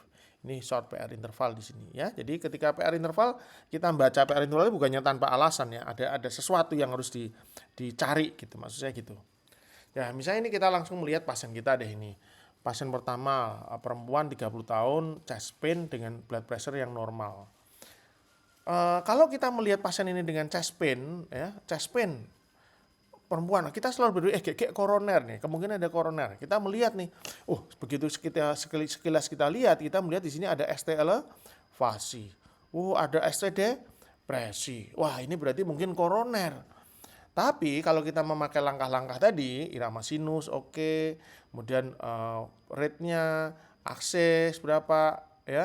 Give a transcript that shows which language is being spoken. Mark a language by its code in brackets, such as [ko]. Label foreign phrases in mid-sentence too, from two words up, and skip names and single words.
[id] Ini [en] short PR interval [id] di sini ya. Jadi ketika [en] PR interval [id] kita membaca [en] PR interval [id] bukannya tanpa alasan ya. Ada sesuatu yang harus dicari gitu, maksudnya gitu. Ya, misalnya ini kita langsung melihat pasien kita deh ini. Pasien pertama perempuan 30 tahun, [en] chest pain [id] dengan [en] blood pressure [id] yang normal. Kalau kita melihat pasien ini dengan [en] chest pain [id] perempuan, kita selalu berpikir koroner nih, kemungkinan ada koroner. Kita melihat nih, begitu sekilas kita lihat, kita melihat di sini ada ST elevasi, ada ST depresi. Wah, ini berarti mungkin koroner. Tapi kalau kita memakai langkah-langkah tadi, irama sinus oke, kemudian rate-nya, akses berapa ya.